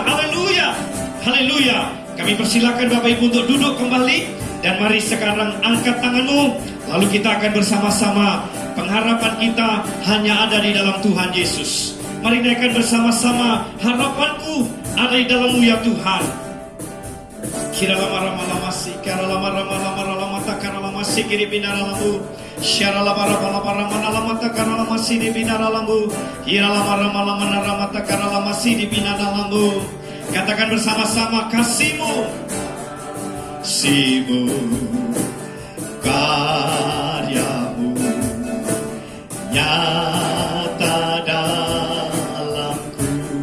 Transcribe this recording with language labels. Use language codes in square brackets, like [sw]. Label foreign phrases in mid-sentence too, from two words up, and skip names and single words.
[id] Haleluya. Haleluya. Kami persilakan Bapak Ibu untuk duduk kembali. Dan mari sekarang angkat tanganmu. Lalu kita akan bersama-sama. Pengharapan kita hanya ada di dalam Tuhan Yesus. Mari naikkan bersama-sama. Harapanku ada di dalam-Mu ya Tuhan. Kiralama-rama-lamasi Karalama-rama-lama-rama Takaralama-si Kiribinaralambu Syaralama-rama-rama-rama Takaralama-si Dibinaralambu Hiralama-rama-rama Takaralama-si Dibinaralambu. Katakan bersama-sama, kasih-Mu, kasih-Mu, karya-Mu nyata dalamku.